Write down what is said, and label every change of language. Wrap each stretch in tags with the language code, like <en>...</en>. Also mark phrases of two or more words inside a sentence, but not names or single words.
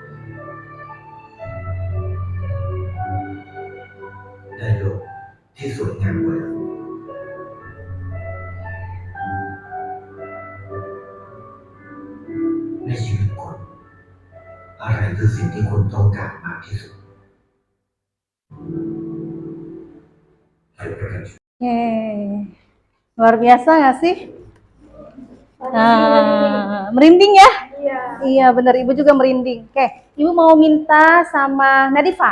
<th>ได้โลกที่สวยงามกว่าในชีวิตคนอะไรคือสิ่งที่คนต้องการมากที่สุด</th> <id>Luar biasa nggak sih? Nah, merinding ya? Iya, benar. Ibu juga merinding. Oke, Ibu mau minta sama Nadifa.</id>